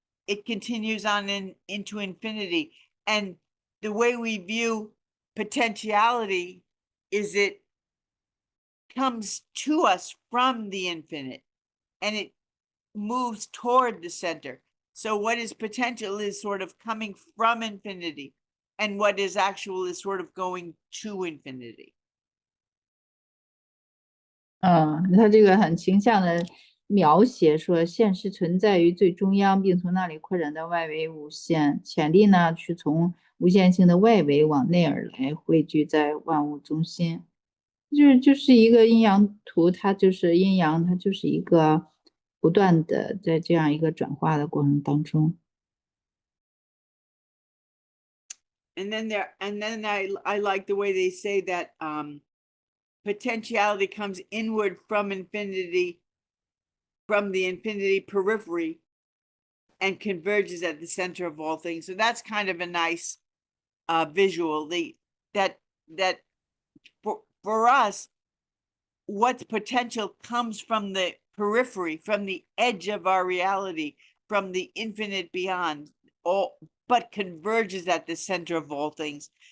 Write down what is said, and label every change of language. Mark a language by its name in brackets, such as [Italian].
[English] It continues on into infinity. And the way we view potentiality is it comes to us from the infinite and it moves toward the center. So what is potential is sort of coming from infinity, and what is actual is sort of going to infinity. [Chinese] 他这个很形象的描写说，现实存在于最中央，并从那里扩展到外围无限。潜力呢，去从无限性的外围往内而来，汇聚在万物中心。就是一个阴阳图，它就是阴阳，它就是一个不断的在这样一个转化的过程当中。 [English] And then I like the way they say that potentiality comes inward from infinity, from the infinity periphery, and converges at the center of all things. So that's kind of a nice visual. That for us, what's potential comes from the periphery, from the edge of our reality, from the infinite beyond, but converges at the center of all things.